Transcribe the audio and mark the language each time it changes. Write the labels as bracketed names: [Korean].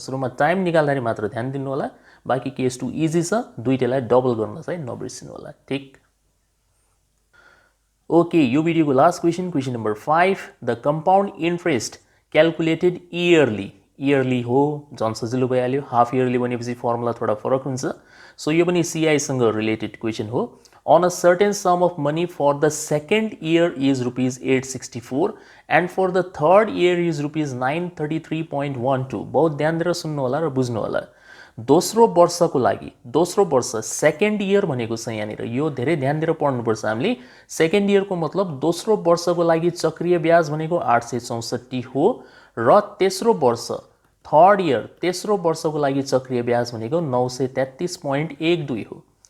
[Nepali] सुरुमा टाइम निकाल्दाखेरि मात्र ध्यान दिनु होला, बाँकी केस 2 इजी छ, दुईटैलाई डबल गर्न चाहिँ नबिर्सिनु होला। ठीक। ओके, यो भिडियोको last question, question number 5। [English] the compound interest calculated yearly [Nepali] हो, झन् सजिलो भइहाल्यो। हाफ इयरली भनेपछि फर्मुला थोडा फरक हुन्छ। सो यो पनि सीआईसँग रिलेटेड क्वेसन हो। [English] On a certain sum of money for the second year is rupees 864 and for the third year is rupees 933.12। [Nepali] बहुत ध्यान दिएर सुन्नु होला र बुझ्नु होला। दोस्रो वर्षको लागि, दोस्रो वर्ष सेकेन्ड इयर भनेको छ यहाँनिर, यो धेरै ध्यान दिएर पढ्नुपर्छ हामीले। सेकेन्ड इयरको मतलब दोस्रो वर्षको लागि चक्रीय ब्याज भनेको 864 हो र तेस्रो वर्ष थर्ड इयर तेस्रो वर्षको लागि चक्रीय ब्याज भनेको 933.12 हो।